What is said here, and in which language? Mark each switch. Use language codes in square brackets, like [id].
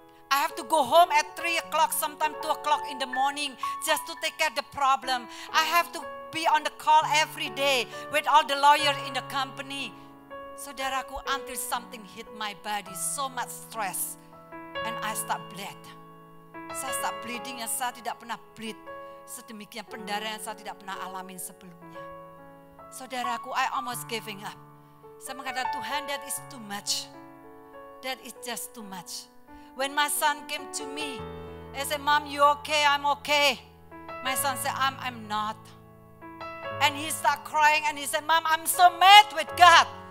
[en] I have to go home at 3 o'clock, sometimes 2 o'clock in the morning, just to take care of the problem. I have to be on the call every day with all the lawyers in the company. Saudaraku, until something hit my body, so much stress, and I start bleed. [id] Saya start bleeding yang saya tidak pernah bleed. Sedemikian pendarahan yang saya tidak pernah alamin sebelumnya. [en] Saudaraku, I almost giving up. [id] Saya mengatakan, Tuhan, [en] that is too much. That is just too much. When my son came to me, I said, Mom, you okay? I'm okay. My son said, I'm not. And he started crying and he said, Mom, I'm so mad with God.